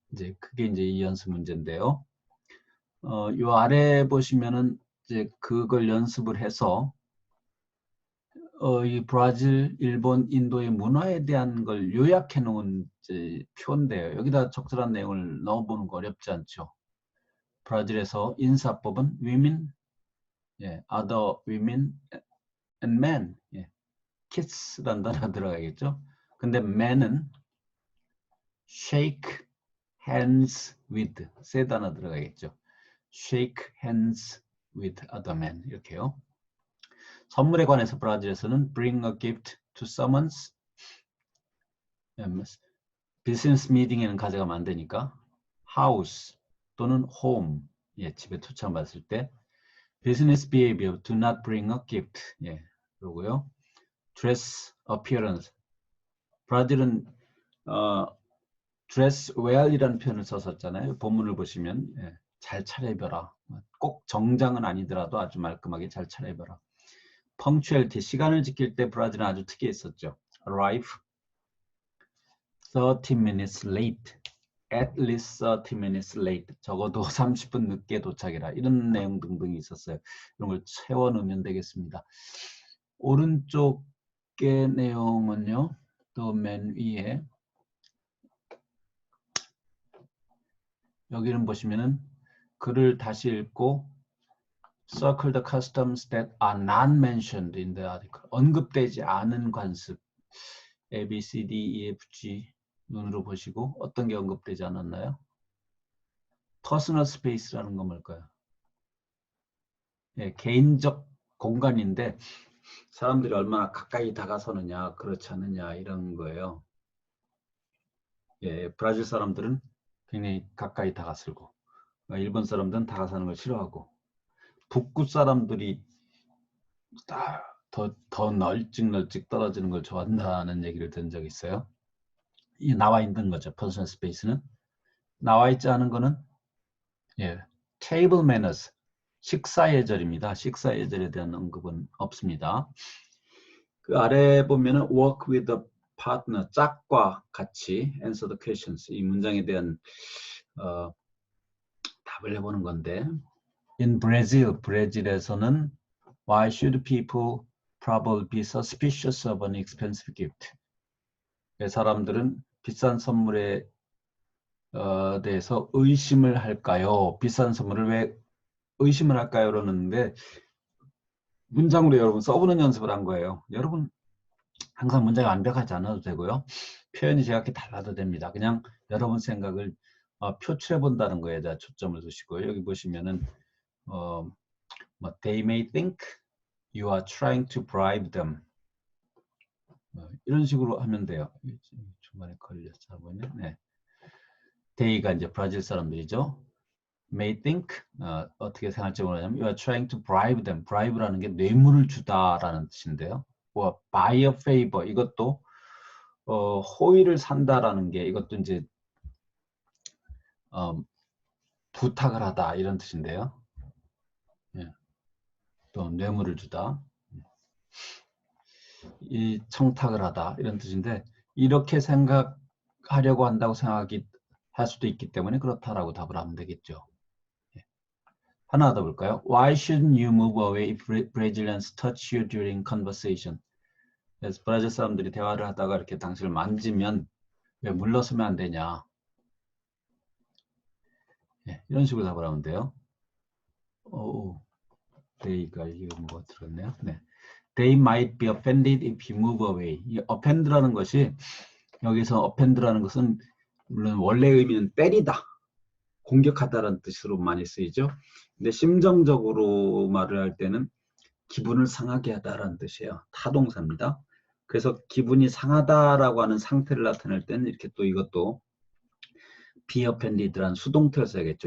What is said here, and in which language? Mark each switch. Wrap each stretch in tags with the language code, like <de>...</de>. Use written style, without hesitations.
<ko>이제 그게 이제 이 연습 문제인데요. 요 아래 보시면은 이제 그걸 연습을 해서 이 브라질, 일본, 인도의 문화에 대한 걸 요약해 놓은 표인데요. 여기다 적절한 내용을 넣어보는 거 어렵지 않죠. 브라질에서 인사법은 women, other women and men, kiss라는 단어가 들어가겠죠. 근데 men은 shake hands with, 세 단어 들어가겠죠.</ko> <en>shake hands with other men,</en> <ko>이렇게요. 선물에 관해서 브라질에서는</ko> <en>bring a gift to someone's</en> <ko>비즈니스 미팅에는 가져가면 안 되니까 house 또는 home, 예, 집에 초청받았을 때 business behavior,</ko> <en>do not bring a gift,</en> <ko>예, 그러고요. dress appearance, 브라질은 dress well이라는 표현을 썼었잖아요. 본문을 보시면 예, 잘 차려입어라. 꼭 정장은 아니더라도 아주 말끔하게 잘 차려입어라. punctuality, 시간을 지킬 때 브라질은 아주 특이했었죠.</ko> <en>arrive 30 minutes late, at least 30 minutes late,</en> <ko>적어도 30분 늦게 도착해라. 이런 내용 등등이 있었어요. 이런 걸 채워 넣으면 되겠습니다. 오른쪽의 내용은요. 또 맨 위에 여기는 보시면은 글을 다시 읽고</ko> <en>circle the customs that are not mentioned in the article.</en> <ko>언급되지 않은 관습. A, B, C, D, E, F, G 눈으로 보시고 어떤 게 언급되지 않았나요? personal space라는 건 뭘까요? 예, 개인적 공간인데 사람들이 얼마나 가까이 다가서느냐 그렇지 않느냐 이런 거예요. 예, 브라질 사람들은 굉장히 가까이 다가서고 일본 사람들은 다가서는 걸 싫어하고 북구 사람들이 더 널찍널찍 떨어지는 걸 좋아한다는 얘기를 들은 적이 있어요. 이 나와 있는 거죠. 퍼스널 스페이스는. 나와 있지 않은 거는 예, table manners, 식사 예절입니다. 식사 예절에 대한 언급은 없습니다.</ko> <en>그 아래 보면은 work with a partner,</en> <ko>짝과 같이</ko> <en>answer the questions,</en> <ko>이 문장에 대한 답을 해보는 건데</ko> <en>in Brazil,</en> <ko>브라질에서는</ko> <en>why should people probably be suspicious of an expensive gift?</en> <ko>사람들은 비싼 선물에 대해서 의심을 할까요? 비싼 선물을 왜 의심을 할까요? 그러는데 문장으로 여러분 써보는 연습을 한 거예요. 여러분 항상 문장이 완벽하지 않아도 되고요. 표현이 제각기 달라도 됩니다. 그냥 여러분 생각을 표출해 본다는 거에 대한 초점을 두시고요.</ko> <en>여기 보시면은 they may think you are trying to bribe them.</en> <ko>이런 식으로 하면 돼요. 중간에 걸렸어 보이네. 네. they가 이제 브라질 사람들이죠.</ko> <en>may think</en> <ko>어떻게 생각할지 모르냐면</ko> <en>you are trying to bribe them.</en> <ko>bribe라는 게 뇌물을 주다라는 뜻인데요. buy a favor 이것도 호의를 산다라는 게 이것도 이제 부탁을 하다 이런 뜻인데요. 예. 또 뇌물을 주다, 이 청탁을 하다 이런 뜻인데 이렇게 생각하려고 한다고 생각이 할 수도 있기 때문에 그렇다라고 답을 하면 되겠죠. 예. 하나 더 볼까요?</ko> <en>Why shouldn't you move away if Brazilians touch you during conversation?</en> <ko>그래서 브라질 사람들이 대화를 하다가 이렇게 당신을 만지면 왜 물러서면 안 되냐? 예, 이런 식으로 답을 하면 돼요. they가 이건 뭐 들었네요. 네.</ko> <en>They might be offended if you move away.</en> <ko>이 offend라는 것이 여기서 offend라는 것은 물론 원래 의미는 때리다, 공격하다라는 뜻으로 많이 쓰이죠. 근데 심정적으로 말을 할 때는 기분을 상하게 하다라는 뜻이에요. 타동사입니다. 그래서 기분이 상하다라고 하는 상태를 나타낼 때는 이렇게 또 이것도 be offended라는 수동태를 써야겠죠.</ko>